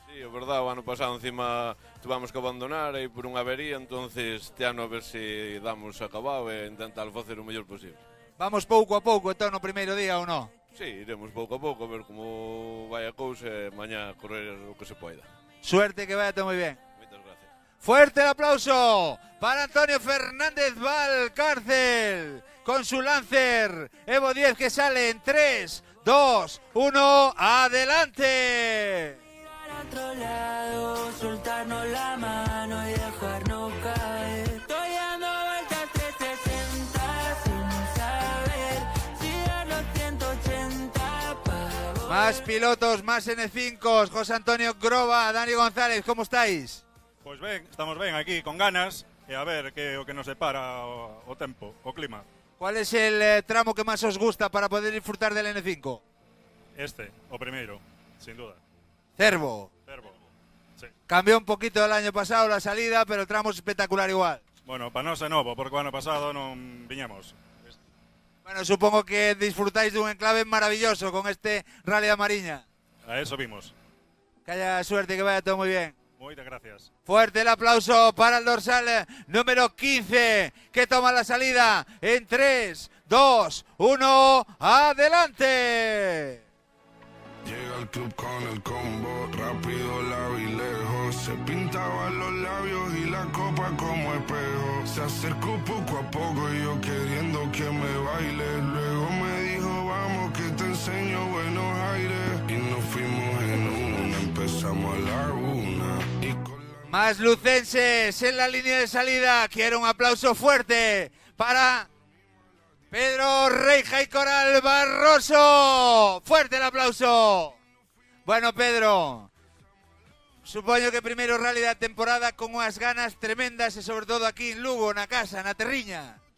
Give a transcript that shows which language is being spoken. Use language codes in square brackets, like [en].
[gl] Sí, é verdade, o ano pasado encima tuvamos que abandonar aí por unha avería, entonces este ano a ver se damos acabado e intentar facer o mellor posible. Vamos pouco a pouco, então, no primeiro día ou non? Sí, iremos pouco a pouco a ver como vai a cousa e mañá correr o que se poida. [es] Suerte, que vaya todo [gl] moi ben. Moitas gracias. [es] Fuerte el aplauso para Antonio Fernández Valcárcel con su Lancer Evo 10 que sale en 3, 2, 1, adelante. Mirar a otro lado, soltarnos la mano y dejarnos caer. Estoy dando vueltas 360 sin saber si dar los 180 para volver. Más pilotos, más N5, José Antonio Groba, Dani González, ¿cómo estáis? [gl] Pois ben, estamos ben aquí con ganas e a ver que o que nos separa o tempo, o clima. [es] ¿Cuál es el tramo que más os gusta para poder disfrutar del N5? [gl] Este, o primeiro, [es] sin duda. [gl] Cervo. [es] Cervo. Sí. Cambió un poquito el año pasado la salida, pero el tramo es espectacular igual. [gl] Bueno, para nós é novo, porque o ano pasado non viñamos. [es] Bueno, supongo que disfrutáis de un enclave maravilloso con este Rally da Mariña. [gl] A eso vimos. [es] Que haya suerte, que vaya todo muy bien. [gl] Moitas gracias. [es] Fuerte el aplauso para el dorsal número 15, que toma la salida en 3, 2, 1, adelante. Llega al club con el combo, rápido, largo y lejos. Se pintaban los labios y la copa como espejo. Se acercó poco a poco y yo queriendo que me baile. Luego me dijo, vamos que te enseño buenos aires. Y nos fuimos en una, empezamos a la una. Más lucenses en la línea de salida. Quiero un aplauso fuerte para Pedro Reija y Coral Barroso. Fuerte el aplauso. [gl] Bueno, Pedro, supoño que primeiro rally da temporada con unhas ganas tremendas e sobre todo aquí en Lugo, na casa, na Terriña.